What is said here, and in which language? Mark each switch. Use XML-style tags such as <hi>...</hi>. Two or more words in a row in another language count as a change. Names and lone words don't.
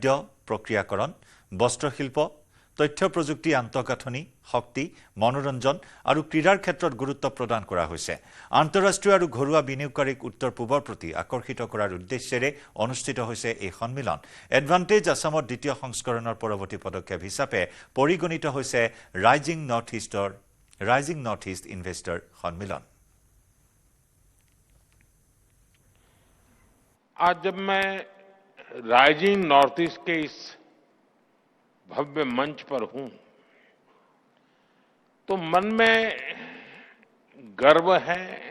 <as>প্ৰক্ৰিয়াকৰণ বস্ত্ৰশিল্প তথ্য প্ৰযুক্তি আন্তঃগাঁথনি শক্তি মনোৰঞ্জন আৰু ক্ৰীড়াৰ ক্ষেত্ৰত গুৰুত্ব প্ৰদান কৰা হৈছে আন্তঃৰাষ্ট্ৰীয় আৰু ঘৰুৱা বিনিয়োগকাৰীক উত্তৰ পূবৰ প্ৰতি আকৰ্ষিত কৰাৰ উদ্দেশ্যেৰে অনুষ্ঠিত হৈছে এই সন্মিলন এডভান্টেজ আসামৰ দ্বিতীয় সংস্কৰণৰ পৰৱৰ্তী পদক্ষেপ হিচাপে পৰিগণিত হৈছে ৰাইজিং নৰ্থ ইষ্ট ইনভেষ্টৰ সন্মিলন</as> <hi>आज जब मैं राइजिंग नॉर्थ ईस्ट के इस भव्य मंच पर हूं तो मन में गर्व है</hi>